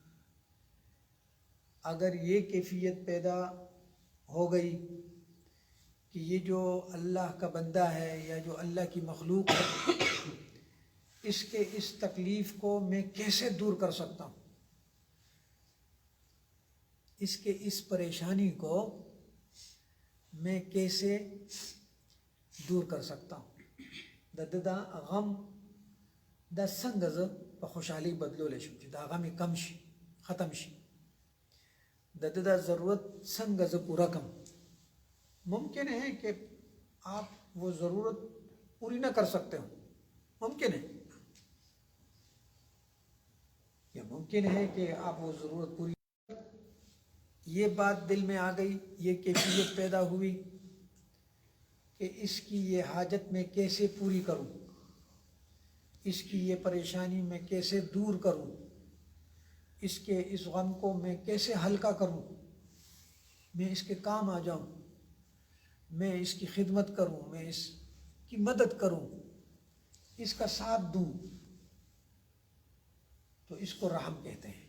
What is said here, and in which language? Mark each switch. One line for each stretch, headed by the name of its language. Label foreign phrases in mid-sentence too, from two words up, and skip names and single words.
Urdu: اگر یہ کیفیت پیدا ہو گئی کہ یہ جو اللہ کا بندہ ہے یا جو اللہ کی مخلوق ہے، اس کے اس تکلیف کو میں کیسے دور کر سکتا ہوں، اس کے اس پریشانی کو میں کیسے دور کر سکتا ہوں،
Pashto: دا غم دا څنګه زه په خوشحالي بدلولی شم چې دا غم کم شي، ختم شي، دا ضرورت څنګه زه پورا کم۔
Urdu: ممکن ہے کہ آپ وہ ضرورت پوری نہ کر سکتے ہو، ممکن ہے، یا ممکن ہے کہ آپ وہ ضرورت پوری، یہ بات دل میں آ گئی، یہ کیفیت پیدا ہوئی کہ اس کی یہ حاجت میں کیسے پوری کروں، اس کی یہ پریشانی میں کیسے دور کروں، اس کے اس غم کو میں کیسے ہلکا کروں، میں اس کے کام آ جاؤں، میں اس کی خدمت کروں، میں اس کی مدد کروں، اس کا ساتھ دوں، تو اس کو رحم کہتے ہیں۔